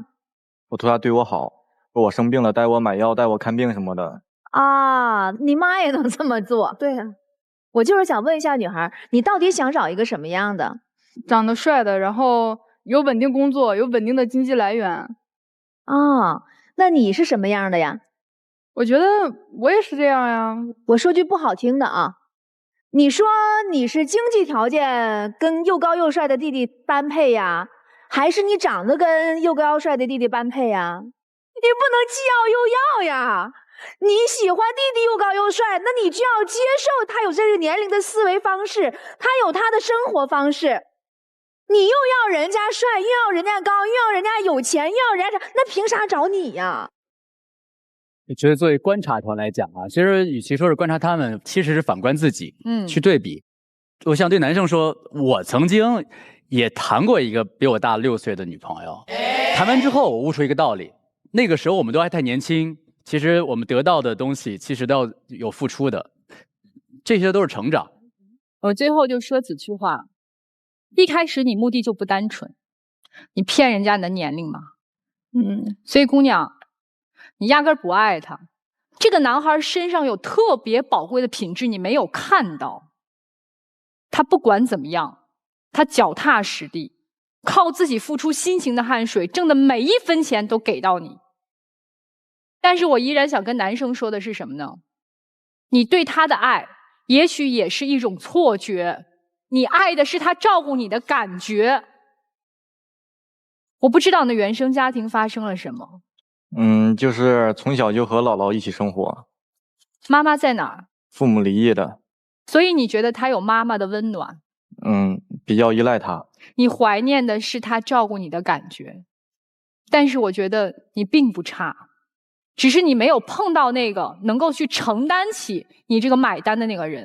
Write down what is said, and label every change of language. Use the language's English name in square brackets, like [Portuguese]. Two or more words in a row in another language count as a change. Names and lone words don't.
[Chinese] 我圖他對我好，我生病了帶我買藥，帶我看病什麼的。啊，你媽也能這麼做？對啊，我就是想問一下女孩，你到底想找一個什麼樣的？長得帥的，然後有穩定工作，有穩定的經濟來源。哦，那你是什麼樣的呀？我覺得我也是這樣呀。我說句不好聽的啊，你說你是經濟條件跟又高又帥的弟弟般配呀，還是你長得跟又高又帥的弟弟般配呀？你不能既要又要呀。你喜歡弟弟又高又帥，那你就要接受他有這個年齡的思維方式，他有他的生活方式。你又要人家帥，又要人家高，又要人家有錢，又要人家，那憑啥找你呀？我觉得作为觀察團來講啊，其實與其說是觀察他們，其實是反觀自己，去對比。我想對男生說，我曾經也談過一個比我大6歲的女朋友，談完之後我悟出一個道理，那個時候我們都還太年輕，其實我們得到的東西其實都要有付出的，這些都是成長。我最後就說幾句話，一開始你目的就不單純，你騙人家你的年齡嘛，所以姑娘，你壓根兒不愛他，這個男孩身上有特別寶貴的品質你沒有看到，他不管怎麼樣，他腳踏實地，靠自己付出辛勤的汗水，掙的每一分錢都給到你。但是我依然想跟男生說的是什麼呢？你對他的愛也許也是一種錯覺，你愛的是他照顧你的感覺。我不知道你的原生家庭發生了什麼。就是從小就和姥姥一起生活。媽媽在哪兒？父母離異的。所以你覺得他有媽媽的溫暖？比較依賴他。你懷念的是他照顧你的感覺，但是我覺得你並不差，只是你沒有碰到那個能夠去承擔起你這個買單的那個人。